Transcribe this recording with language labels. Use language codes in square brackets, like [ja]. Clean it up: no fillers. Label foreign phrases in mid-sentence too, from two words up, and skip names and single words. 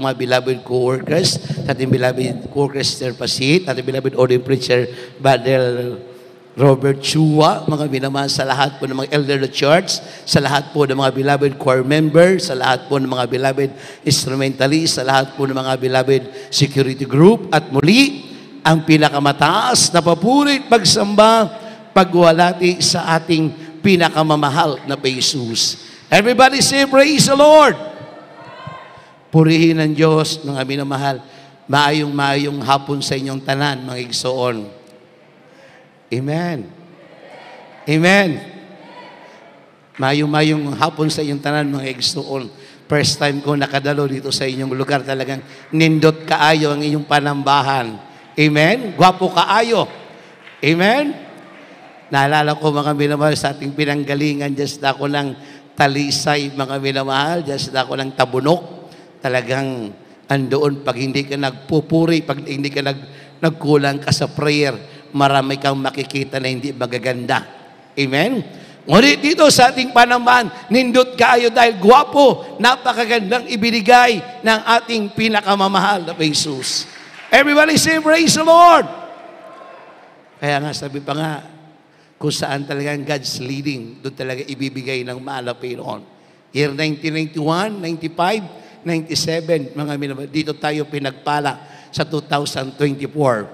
[tl] mga [en] beloved co-workers, [tl] sa ating [en] beloved co-workers [tl] Sir Pasit, at ating beloved Ordained Preacher Brother Robert Chua, mga minamahal, sa lahat po ng mga [en] elder of church, [tl] sa lahat po ng mga [en] beloved choir members, [tl] sa lahat po ng mga [en] beloved instrumentalists, [tl] sa lahat po ng mga [en] beloved security group, [tl] at muli, ang pinakamataas na papurit, pagsamba, pagwalati sa ating pinakamamahal na Jesus. [en] Everybody say, praise the Lord! [tl] Purihin ng Diyos, mga minamahal. [ceb] Maayong hapon sa inyong tanan, mga igsoon. Amen. Amen. Mayong hapon sa inyong tanan, mga igsoon. First time ko nakadalo dito sa inyong lugar. Talagang nindot kaayo ang inyong panambahan. Amen. Gwapo kaayo. Amen. [tl] Naalala ko, mga minamahal, sa ating pinanggalingan, just ako ng Talisay, mga minamahal, just ako ng Tabunok. Talagang andoon, pag hindi ka nagpupuri, pag hindi ka nagkulang ka sa prayer, marami kang makikita na hindi magaganda. Amen? Ngunit dito sa ating panambahan, nindot kayo dahil gwapo, napakagandang ibinigay ng ating pinakamamahal na Jesus. [en] Everybody say, praise the Lord! [tl] Kaya nga, sabi pa nga, kung saan talagang [en] God's leading, [tl] doon talaga ibibigay ng mahal na Panginoon. Year 1991, 95, 97, mga minamahal, dito tayo pinagpala sa 2024.